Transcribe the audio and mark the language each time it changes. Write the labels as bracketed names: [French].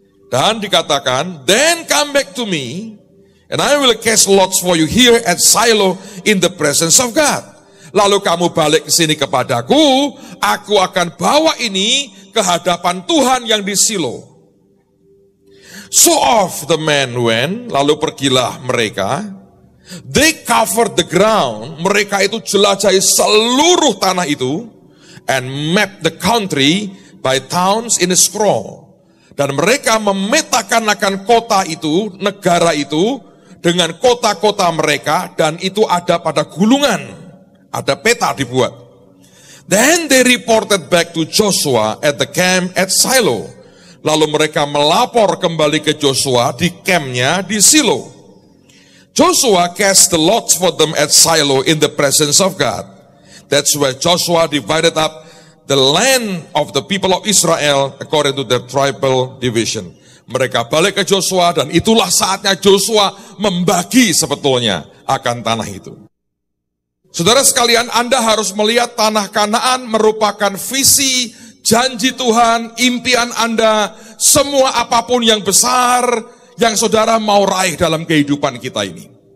[Indonesian] Dan dikatakan, [English] then come back to me, and I will cast lots for you here at Shiloh in the presence of God. [Indonesian] Lalu kamu balik ke sini kepadaku, aku akan bawa ini ke hadapan Tuhan yang di Shiloh. [English] So off the men went, [Indonesian] lalu pergilah mereka. [English] They covered the ground, [Indonesian] mereka itu jelajahi seluruh tanah itu, [English] and mapped the country by towns in a scroll. [Indonesian] Dan mereka memetakan akan kota itu, negara itu, dengan kota-kota mereka, dan itu ada pada gulungan. Ada peta dibuat. [English] Then they reported back to Joshua at the camp at Shiloh. [Indonesian] Lalu mereka melapor kembali ke Joshua di campnya di Shiloh. [English] Joshua cast the lots for them at Shiloh in the presence of God. That's why Joshua divided up the land of the people of Israel according to their tribal division. [Indonesian] Mereka balik ke Joshua dan itulah saatnya Joshua membagi sebetulnya akan tanah itu. Saudara sekalian, Anda harus melihat tanah Kanaan merupakan visi, janji Tuhan, impian Anda, semua apapun yang besar yang saudara mau raih dalam kehidupan kita ini.